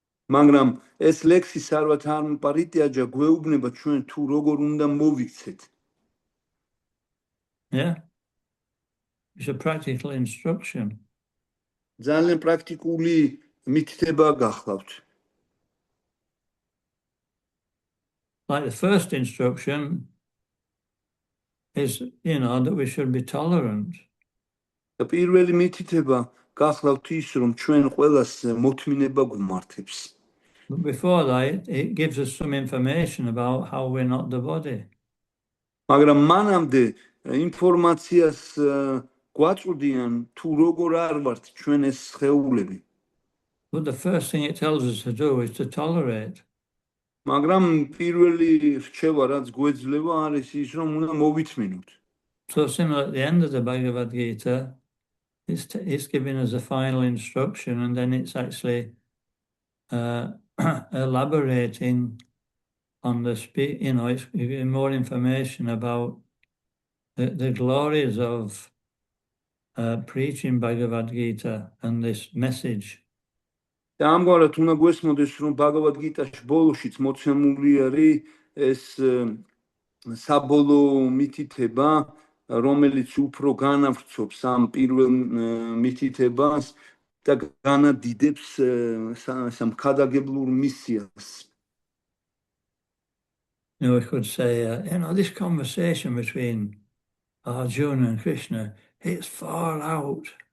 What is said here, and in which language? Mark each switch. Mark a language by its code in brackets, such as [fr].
[ka] მაგრამ ეს ლექსი სარვათარმა პარიტიაჯა გვეუბნება ჩვენ თუ როგორ უნდა მოვიქცეთ. [en] Yeah. It's a practical instruction. [ka] ძალიან პრაქტიკული მითითება გახლავთ. [en] Like the first instruction is, that we should be tolerant. [ka] და პირველი მითითება გახლავთ ის, რომ ჩვენ ყველას მოთმინება გვმართებს. [en] But before that, it gives us some information about how we're not the body. [ka] მაგრამ მანამდე ინფორმაციას გვაწვდიან თუ როგორ არ ვართ ჩვენ ეს სხეულები. [en] But the first thing it tells us to do is to tolerate. [ka] მაგრამ პირველი რჩევა რაც გვეძლევა არის ის რომ უნდა მოვითმინოთ. [en] So similar at the end of the Bhagavad Gita, it's giving us a final instruction, and then it's actually elaborating on it's giving more information about the glories of preaching Bhagavad Gita and this message. [ka] და ამგვარად უნდა გვესმოდეს რომ ბაგავად გიტაში ბოლოშიც მოცემული არის ეს საბოლოო მითითება რომელიც უფრო განავრცობს ამ პირველ მითითებას და განადიდებს სამხადაგებლურ მისიას. [en] We could say, this conversation between Arjuna and Krishna, it's far out.